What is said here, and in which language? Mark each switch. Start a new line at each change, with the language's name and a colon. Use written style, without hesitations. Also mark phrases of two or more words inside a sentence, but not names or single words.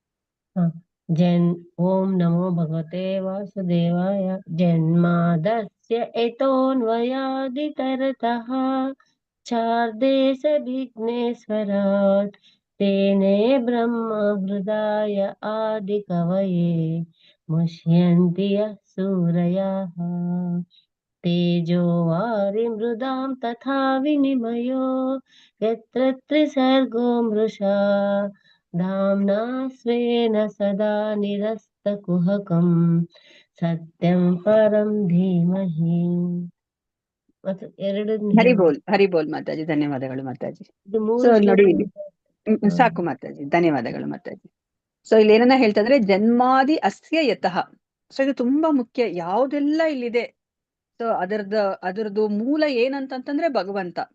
Sanskrit: ಓಂ ನಮೋ ಭಗವತೆ ವಾಸುದೇವಾಯ. ಜನ್ಮಾದಸ್ಯ ಯತೋನ್ವಯಾದಿತರತಃ ಚಾರ್ದೇಶ ವಿಘ್ನೇಶ್ವರಾಟ್ ತೇನೇ ಬ್ರಹ್ಮ ಹೃದಯ ಆದಿ ಕವಯೇ ಮುಷ್ಯಂತಿ ಯಃ ಸೂರಯಃ ತೇಜೋ ವಾರಿ ಮೃದಾಂ ತಥಾ ವಿನಿಮಯೋ ಯತ್ರ ತ್ರಿಸರ್ಗೋ ಮೃಷಾ ಧಾಮ್ನಾ ಸ್ವೇನ ಸದಾ ನಿರಸ್ತಕುಹಕಂ ಸತ್ಯಂ ಪರಂ ಧೀಮಹಿ.
Kannada: ಮತ್ತೆ ಎರಡು ಹರಿಬೋಲ್ ಮಾತಾಜಿ, ಧನ್ಯವಾದಗಳು ಮಾತಾಜಿ. ಇದು ಸೊ ಮೂರು ನೋಡಿ ಶ್ಲೋಕ ಇಲ್ಲಿ ಸಾಕು ಮಾತಾಜಿ, ಧನ್ಯವಾದಗಳು ಮಾತಾಜಿ. ಸೊ ಇಲ್ಲಿ ಏನನ್ನ ಹೇಳ್ತಾ ಇದ್ರೆ
Sanskrit: ಜನ್ಮಾದಿ ಅಸ್ಯ ಯತಃ.
Kannada: ಸೊ ಇದು ತುಂಬಾ ಮುಖ್ಯ, ಯಾವ್ದೆಲ್ಲ ಇಲ್ಲಿದೆ ಸೊ ಅದರದ್ದು ಮೂಲ ಏನಂತಂದ್ರೆ ಭಗವಂತ.